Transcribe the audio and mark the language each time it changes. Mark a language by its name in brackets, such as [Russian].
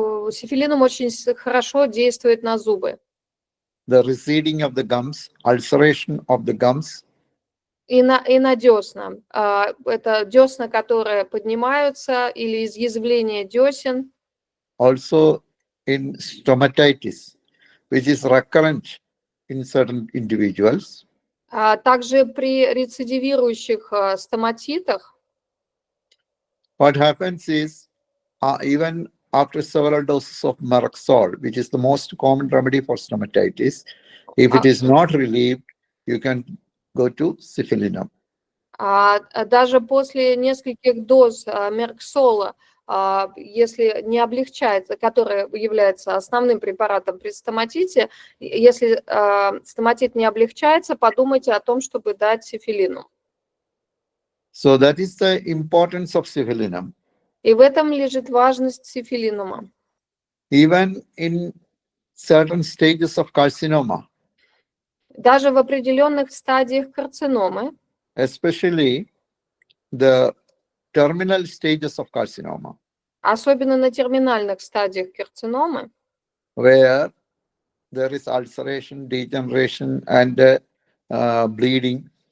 [Russian] Сифилинум очень хорошо действует на зубы. [English] The receding of the gums, ulceration of the gums. [Russian] И на десна. Это десна, которые поднимаются, или изъязвление десен. [English] Also in stomatitis, which is recurrent in certain individuals. [Russian] Также при рецидивирующих стоматитах. [English] What happens is, even after several doses of Merxol, which is the most common remedy for stomatitis, if it is not relieved, you can go to Syphilinum. [Russian] Даже после нескольких доз мерксола, если не облегчается, который является основным препаратом при стоматите, если стоматит не облегчается, подумайте о том, чтобы дать сифилинум. [English] So that is the importance of Syphilinum. [Russian] И в этом лежит важность сифилинума. [English] Even in certain stages of carcinoma. [Russian] Даже в определенных стадиях карциномы. [English] Especially the terminal stages of carcinoma. [Russian] Особенно на терминальных стадиях карциномы. [English] Where there is ulceration, degeneration and bleeding.